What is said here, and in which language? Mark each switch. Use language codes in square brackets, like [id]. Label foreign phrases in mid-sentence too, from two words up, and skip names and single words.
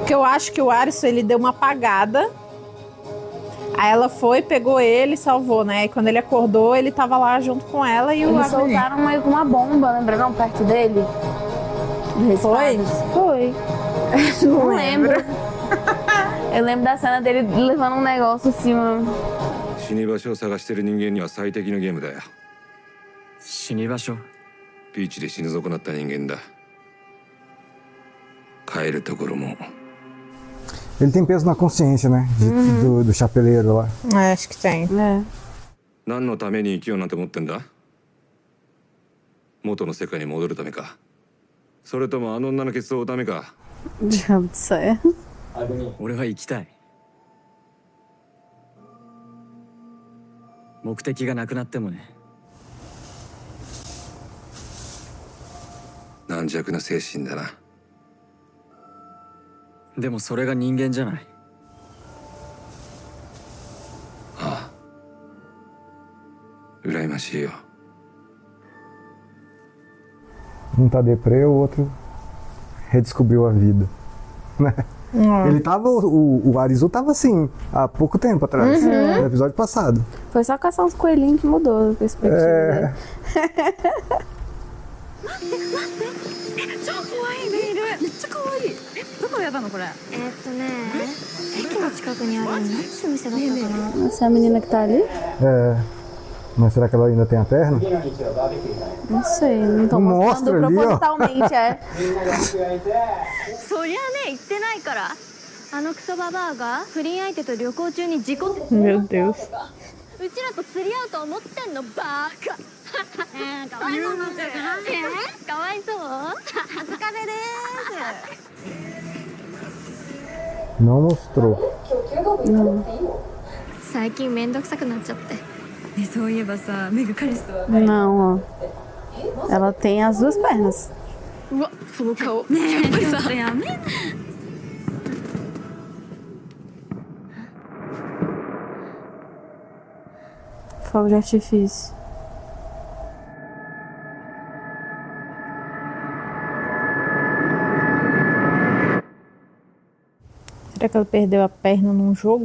[pt] Porque eu acho que o Arisson, ele deu uma apagada. Aí ela foi, pegou ele e salvou, né? E quando ele acordou, ele tava lá junto com ela e Eles soltaram meio com uma bomba, lembra não? Perto dele. Foi? Foi. Não lembro. Eu lembro da cena dele levando um negócio assim, mano. [ja] 死に場所を探してる人間には最適のゲームだよ。死に場所？ビーチで死ぬ損なった人間だ。帰るところも。 [pt] Ele tem peso na consciência, né? Do chapeleiro lá. Acho que tem. [ja] 何のために生きようなんて思ってんだ？元の世界に戻るためか。それともあの女のケツを追うためか。 [pt] Diabo do céu. [ja] 俺は生きたい。目的がなくなってもね。軟弱な精神だな。でもそれが人間じゃない。ああ。羨ましいよ。 [pt] Um tá deprê, o outro redescobriu a vida. Né? Ele tava... O Arizu tava assim, há pouco tempo atrás. No episódio passado. Foi só caçar uns coelhinhos que mudou a perspectiva dele. [ja] 超可愛いメール。めっちゃ可愛い。どこでやったのこれ？駅の近くにある何の店だったかな。 [pt] Essa é a menina que tá ali? Mas será que ela ainda tem a perna? Não sei, não tô Mostra mostrando ali, ó. propositalmente, [ja] そりゃね行ってないから。あのクソババアが不倫相手と旅行中に事故って。 [pt] Meu Deus. [ja] うちらと釣り合うと思ってんのバカ。かわいそうなんだよ。かわいそう。お疲れです。 [pt] Não mostrou. [ja] 最近めんどくさくなっちゃって。ね、そういえばさ、メグ彼氏とは。 [pt] Não, ó. Ela tem as duas pernas. [ja] うわ、その顔。ねえ、やっぱりさ。やめな。 [pt] Fogo de artifício. Será que ela perdeu a perna num jogo?